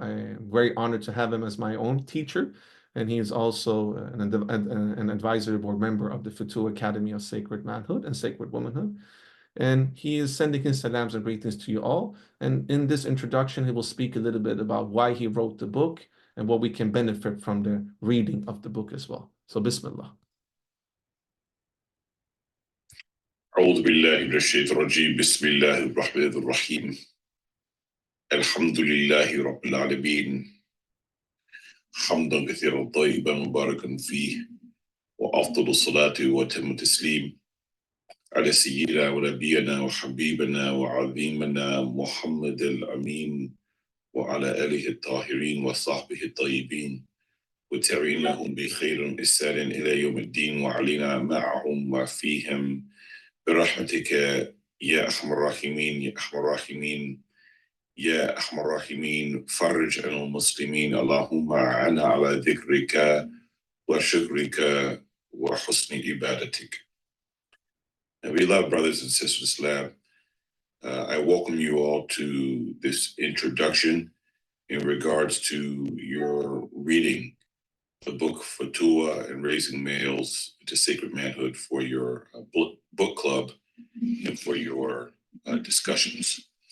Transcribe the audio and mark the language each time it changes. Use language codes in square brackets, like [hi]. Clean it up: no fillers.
[en] I am very honored to have him as my own teacher. And he is also an advisory board member of the Futuwwah Academy of Sacred Manhood and Sacred Womanhood. And he is sending his salams and greetings to you all. And in this introduction, he will speak a little bit about why he wrote the book and what we can benefit from the reading of the book as well. So, Bismillah. [ar] أعوذ بالله من الشيطان الرجيم بسم الله الرحمن الرحيم الحمد لله رب العالمين حمدا كثيرا طيبا مباركا فيه وأفضل الصلاة وأتم التسليم على سيدنا ونبينا وحبيبنا وعظيمنا محمد الأمين وعلى آله الطاهرين وصحبه الطيبين وتابعين لهم بخير إحسان إلى يوم الدين وعلينا معهم وفيهم برحمتك يا أرحم الراحمين يا أرحم الراحمين يا أرحم الراحمين. فرج عن المسلمين اللهم أعنا على ذكرك وشكرك وحسن عبادتك. [en] And beloved brothers and sisters in Islam, I welcome you all to this introduction in regards to your reading the book Futuwwah and Raising Males into Sacred Manhood for your book club and for your discussions.